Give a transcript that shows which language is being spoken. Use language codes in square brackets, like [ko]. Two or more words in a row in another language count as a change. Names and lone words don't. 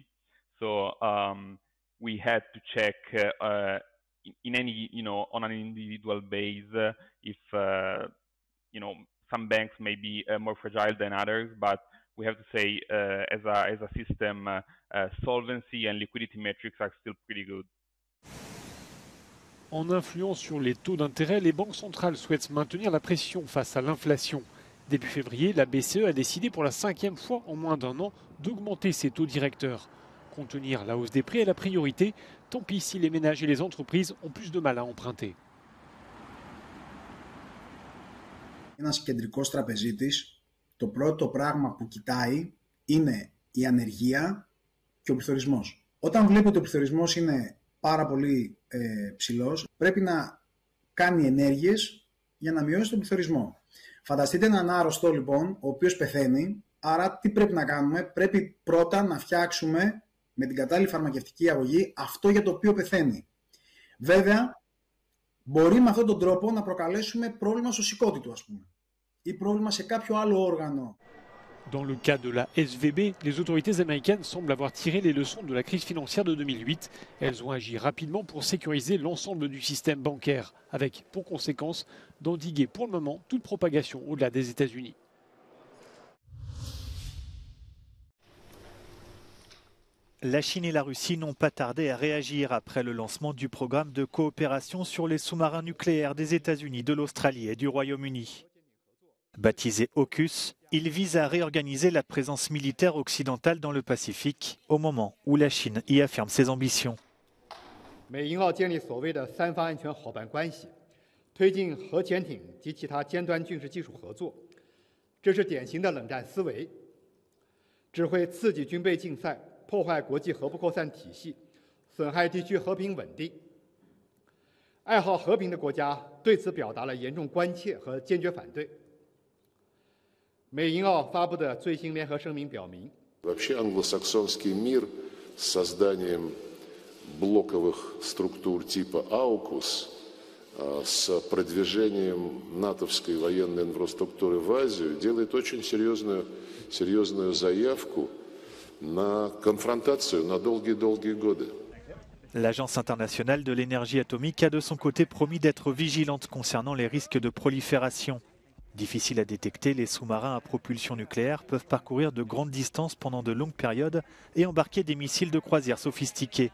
[en] So we had to check in any on an individual base if some banks may be more fragile than others, but we have to say, as a system, solvency and liquidity metrics are still pretty good. [fr] En influant sur les taux d'intérêt, les banques centrales souhaitent maintenir la pression face à l'inflation. Début février, la BCE a décidé pour la 5e fois en moins d'un an d'augmenter ses taux directeurs. Contenir la hausse des prix est la priorité, tant pis si les ménages et les entreprises ont plus de mal à emprunter. [el] Ένας κεντρικός τραπεζίτης, το πρώτο πράγμα που κοιτάει είναι η ανεργία και ο πληθωρισμός. Όταν βλέπει ότι ο πληθωρισμός είναι πάρα πολύ ψηλός, πρέπει να κάνει ενέργειες για να μειώσει τον πληθωρισμό. Φανταστείτε έναν άρρωστο λοιπόν, ο οποίος πεθαίνει, άρα τι πρέπει να κάνουμε? Πρέπει πρώτα να φτιάξουμε με την κατάλληλη φαρμακευτική αγωγή αυτό για το οποίο πεθαίνει. Βέβαια, μπορεί με αυτόν τον τρόπο να προκαλέσουμε πρόβλημα στο σηκώτη του, ας πούμε, ή πρόβλημα σε κάποιο άλλο όργανο. [fr] Dans le cas de la SVB, les autorités américaines semblent avoir tiré les leçons de la crise financière de 2008. Elles ont agi rapidement pour sécuriser l'ensemble du système bancaire, avec pour conséquence d'endiguer pour le moment toute propagation au-delà des États-Unis. La Chine et la Russie n'ont pas tardé à réagir après le lancement du programme de coopération sur les sous-marins nucléaires des États-Unis, de l'Australie et du Royaume-Uni. Baptisé AUKUS, il vise à réorganiser la présence militaire occidentale dans le Pacifique au moment où la Chine y affirme ses ambitions. [zh] 美英澳建立所谓的三方安全伙伴关系，推进核潜艇及其他尖端军事技术合作，这是典型的冷战思维，只会刺激军备竞赛，破坏国际核不扩散体系，损害地区和平稳定。爱好和平的国家对此表达了严重关切和坚决反对。美英澳发布的最新联合声明表明， [ru] Вообще англосаксонский мир с созданием блоковых структур типа AUKUS, с продвижением натовской военной инфраструктуры в Азию делает очень серьезную заявку на конфронтацию на долгие-долгие годы. [fr] L'Agence internationale de l'énergie atomique a de son côté promis d'être vigilante concernant les risques de prolifération. Difficiles à détecter, les sous-marins à propulsion nucléaire peuvent parcourir de grandes distances pendant de longues périodes et embarquer des missiles de croisière sophistiqués.